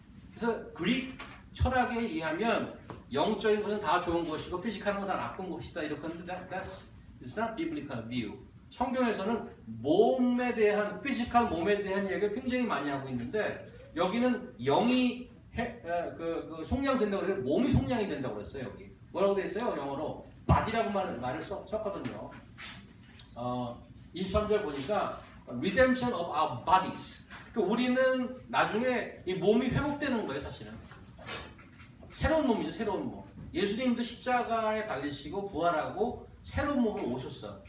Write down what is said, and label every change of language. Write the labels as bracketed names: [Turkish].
[Korean] 그래서 그릭 철학에 의하면 영적인 것은 다 좋은 것이고 피지컬한 건 다 나쁜 것이다 이렇게 하는데 [English] that's not biblical view. [Korean] 성경에서는 몸에 대한 피지컬 몸에 대한 얘기를 굉장히 많이 하고 있는데 여기는 영이 속량된다고 그래서 몸이 속량이 된다고 그랬어요. 여기 뭐라고 돼 있어요? 영어로 body라고 말을 썼거든요. [English] 23절 보니까 redemption of our bodies. [Korean] 그러니까 우리는 나중에 이 몸이 회복되는 거예요, 사실은. 새로운 몸이죠, 새로운 몸. 예수님도 십자가에 달리시고 부활하고 새로운 몸으로 오셨어.